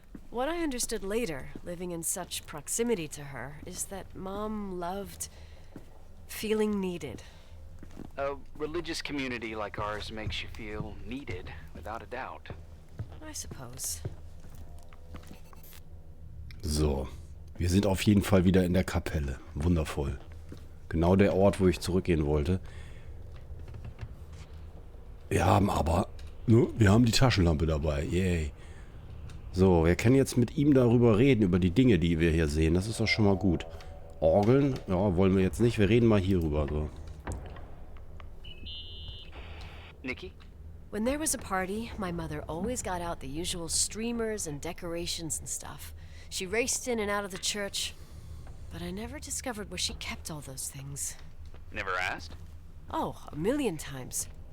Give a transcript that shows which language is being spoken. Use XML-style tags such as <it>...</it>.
<en>What I understood later, living in such proximity to her, is that Mom loved feeling needed. A religious community like ours makes you feel needed, without a doubt. I suppose.</en> <de>So, wir sind auf jeden Fall wieder in der Kapelle. Wundervoll. Genau der Ort, wo ich zurückgehen wollte. Wir haben aber, wir haben die Taschenlampe dabei. Yay. So, wir können jetzt mit ihm darüber reden, über die Dinge, die wir hier sehen. Das ist doch schon mal gut. Orgeln? Ja, wollen wir jetzt nicht. Wir reden mal hier rüber. So. Nikki?</de> <en>When there was a party, my mother always got out the usual streamers and decorations and stuff. She raced in and out of the church, but I never discovered where she kept all those things. Never asked? Oh, a million times.</en>